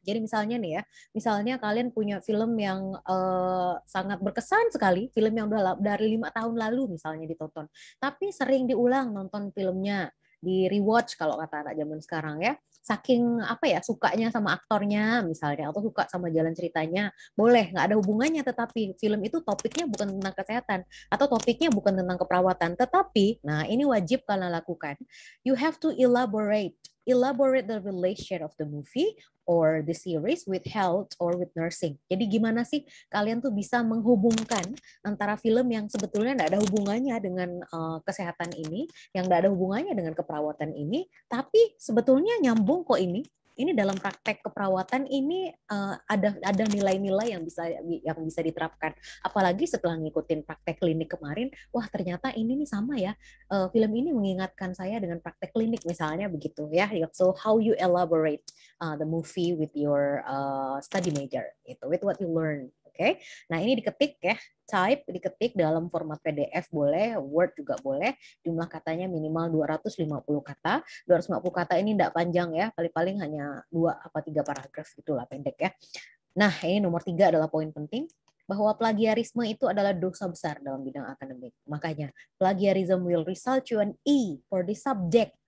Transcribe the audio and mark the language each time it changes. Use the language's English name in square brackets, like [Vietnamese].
[Indonesian] Jadi misalnya nih ya, misalnya kalian punya film yang sangat berkesan sekali, film yang udah dari 5 tahun lalu misalnya ditonton, tapi sering diulang nonton filmnya, di rewatch kalau kata anak zaman sekarang ya, saking apa ya sukanya sama aktornya misalnya atau suka sama jalan ceritanya, boleh nggak ada hubungannya, tetapi film itu topiknya bukan tentang kesehatan atau topiknya bukan tentang keperawatan, tetapi nah ini wajib kalian lakukan. [English] You have to elaborate the relation of the movie or the series with health or with nursing. [Indonesian] Jadi gimana sih kalian tuh bisa menghubungkan antara film yang sebetulnya tidak ada hubungannya dengan kesehatan ini, yang tidak ada hubungannya dengan keperawatan ini, tapi sebetulnya nyambung kok ini. Ini dalam praktek keperawatan ini ada nilai-nilai yang bisa diterapkan. Apalagi setelah ngikutin praktek klinik kemarin, wah ternyata ini nih sama ya. Film ini mengingatkan saya dengan praktek klinik misalnya begitu ya. [English] So how you elaborate the movie with your study major, gitu, with what you learn. [Indonesian] Oke, nah ini diketik ya, diketik dalam format PDF boleh, Word juga boleh, jumlah katanya minimal 250 kata. 250 kata ini tidak panjang ya, paling-paling hanya 2 atau 3 paragraf gitulah, pendek ya. Nah, ini nomor 3 adalah poin penting, bahwa plagiarisme itu adalah dosa besar dalam bidang akademik. [English] Makanya, plagiarism will result you an E for the subject.